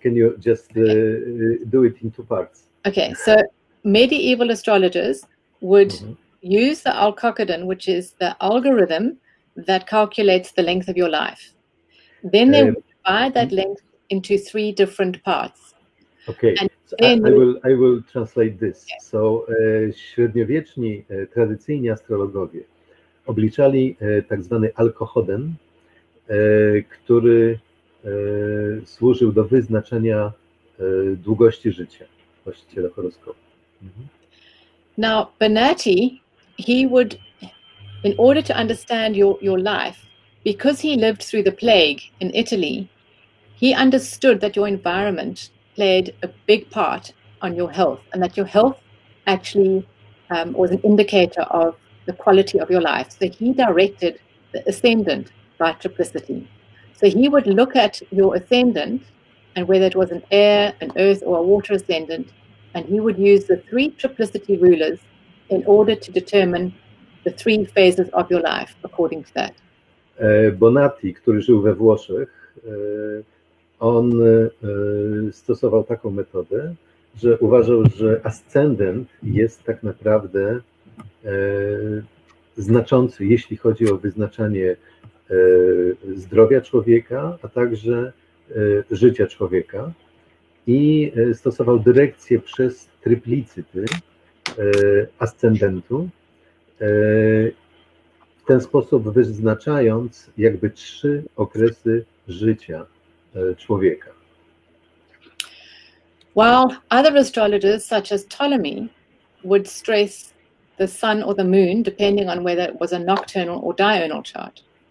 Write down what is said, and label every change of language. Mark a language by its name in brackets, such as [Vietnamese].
[English] Can you just do it in 2 parts? Okay, so medieval astrologers would use the Almuten, which is the algorithm that calculates the length of your life. Then they would divide that length into 3 different parts. Okay, so I will translate this. Yes. [Polish] So średniowieczni, tradycyjni astrologowie obliczali tak zwany alkohoden, który służył do wyznaczenia długości życia właściciela horoskopu. [English] Now, Benatti, he would, in order to understand your life, because he lived through the plague in Italy, he understood that your environment played a big part on your health, and that your health actually was an indicator of the quality of your life. So he directed the ascendant by triplicity. So he would look at your ascendant, and whether it was an air, an earth, or a water ascendant, and he would use the 3 triplicity rulers in order to determine the 3 phases of your life according to that. [Polish] Bonatti, który żył we Włoszech, on stosował taką metodę, że uważał, że ascendent jest tak naprawdę znaczący, jeśli chodzi o wyznaczanie zdrowia człowieka, a także życia człowieka, i stosował dyrekcję przez triplicyty ascendentu, w ten sposób wyznaczając jakby 3 okresy życia człowieka. [English] While other astrologers, such as Ptolemy, would stress the sun or the moon, depending on whether it was a nocturnal or diurnal chart.